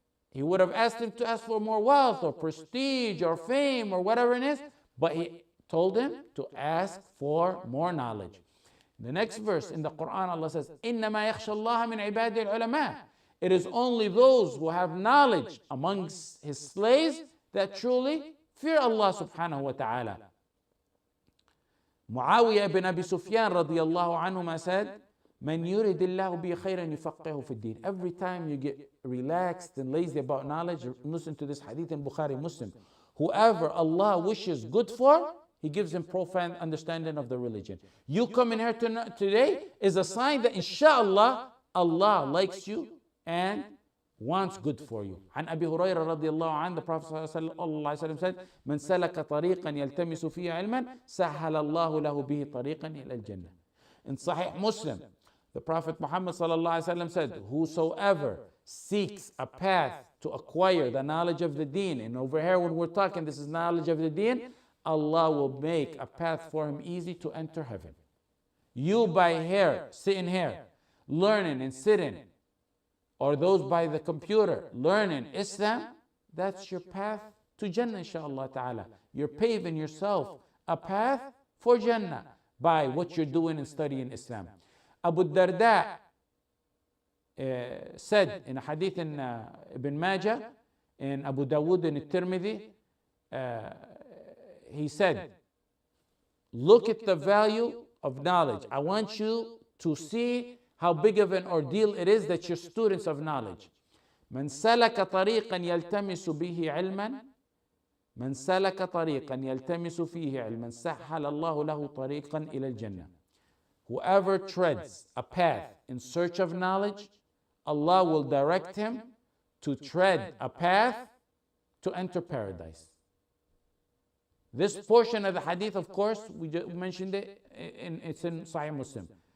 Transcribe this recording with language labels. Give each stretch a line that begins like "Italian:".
English: He would have asked him to ask for more wealth or prestige or fame or whatever it is, but He told him to ask for more knowledge. The next verse in the Quran, Allah says,
Arabic: إِنَّمَا يَخْشَى اللَّهَ مِنْ عِبَادِ الْعُلَمَاءِ.
English: It is only those who have knowledge amongst His slaves that truly fear Allah subhanahu wa ta'ala. Muawiyah ibn Abi Sufyan radiyallahu anhuma said,
Arabic: مَنْ يُرِدِ اللَّهُ بِهِ خَيْرًا يُفَقِّهُ فِي الدِّينِ.
English: Every time you get relaxed and lazy about knowledge, listen to this hadith in Bukhari Muslim. Whoever Allah wishes good for, He gives him profound understanding of the religion. You coming here today is a sign that inshallah Allah likes you and wants good for you.
Arabic: عن أبي هريرة رضي الله عنه,
English: the Prophet
Arabic: صلى الله عليه وسلم said, من سلك طريقا يلتمس فيه علما سهل الله له به طريقا إلى الجنة.
English: In Sahih Muslim, the Prophet Muhammad صلى الله عليه وسلم said, whosoever seeks a path to acquire the knowledge of the deen, and over here when we're talking, this is knowledge of the deen, Allah will make a path for him easy to enter heaven. You by here, sitting here, learning and sitting, or those by the computer, learning Islam, that's your path to Jannah, inshaAllah ta'ala. You're paving yourself a path for Jannah by what you're doing and studying Islam. Abu Darda said in a hadith in Ibn Majah, in Abu Dawood and Tirmidhi, he said, look at the value of knowledge. I want you to see how big of an ordeal it is that you're students of knowledge.
Arabic: من سلك طريقا يلتمس به علما من سلك طريقا يلتمس فيه علما سهل الله له طريقا إلى الجنة.
English: Whoever treads a path in search of knowledge, Allah will direct him to tread a path to enter paradise. This portion of the hadith, of course, we just mentioned it, it's in Sahih Muslim.